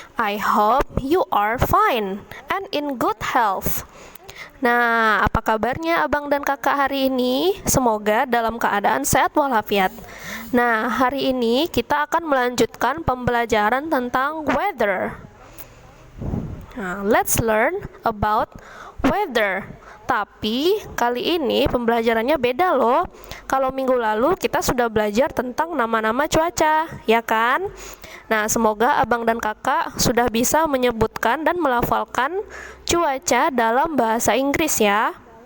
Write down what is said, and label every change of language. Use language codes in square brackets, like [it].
[en] I hope you are fine and in good health. [id] Nah, apa kabarnya abang dan kakak hari ini? Semoga dalam keadaan sehat walafiat. Nah, hari ini kita akan melanjutkan pembelajaran tentang weather. [en] Nah, let's learn about weather. [id] Tapi kali ini pembelajarannya beda loh. Kalau minggu lalu kita sudah belajar tentang nama-nama cuaca, ya kan? Nah, semoga abang dan kakak sudah bisa menyebutkan dan melafalkan cuaca dalam bahasa Inggris ya.